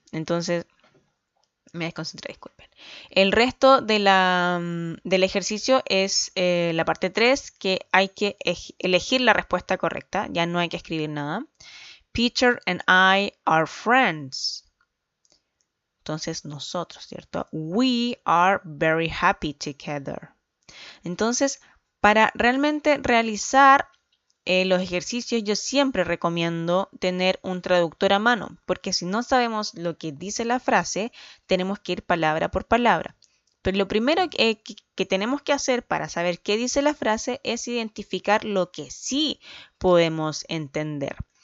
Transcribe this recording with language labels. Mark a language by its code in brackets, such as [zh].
[es] Entonces, me desconcentré, disculpen. El resto del ejercicio es la parte 3, que hay que elegir la respuesta correcta, ya no hay que escribir nada. [en] Peter and I are friends. [es] Entonces nosotros, ¿cierto? [en] We are very happy together. [es] Entonces, para realmente realizar los ejercicios, yo siempre recomiendo tener un traductor a mano, porque si no sabemos lo que dice la frase, tenemos que ir palabra por palabra. Pero lo primero que tenemos que hacer para saber qué dice la frase es identificar lo que sí podemos entender.